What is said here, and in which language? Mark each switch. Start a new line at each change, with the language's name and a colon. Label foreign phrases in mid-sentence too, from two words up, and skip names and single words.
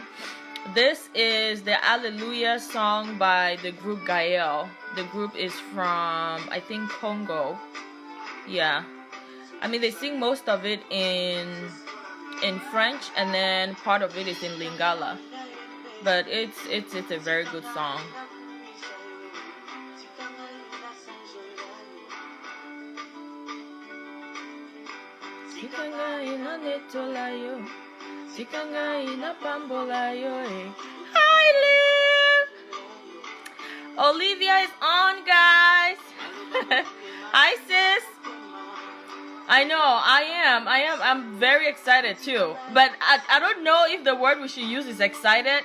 English: This is the Alleluia song by the group Gael. The group is from, I think, Congo. Yeah. They sing most of it in French, and then part of it is in Lingala. But it's a very good song. Tikanga ina netola yo, tikanga ina pambola yo. Hi, Liv. Olivia is on, guys. Hi, sis. I know, I am. I'm very excited too. But I don't know if the word we should use is excited.